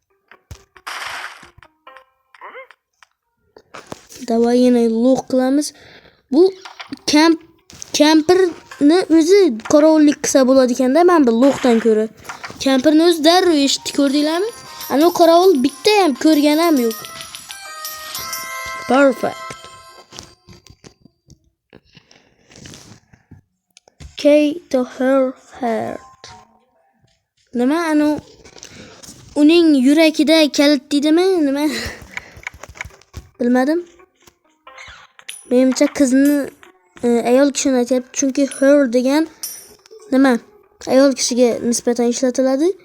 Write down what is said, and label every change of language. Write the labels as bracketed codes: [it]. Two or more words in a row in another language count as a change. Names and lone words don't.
[uz] Davay yana lo'q qilamiz. Bu kampirni o'zi qorovullik qilsa bo'ladi ekanda, men bu lo'qdan ko'ra. Kampirni o'zi darrov eshitdi, ko'rdinglarmi? Ana qorovul bitta ham ko'rgan ham yo'q. [en] Perfect. Key to her heart. [uz] Nima anu uning yuragida kalit deydimi? Nima? Bilmadim. Menimcha qizni ayol kishini aytyapti, chunki her degan nima? Ayol kishiga nisbatan ishlatiladi.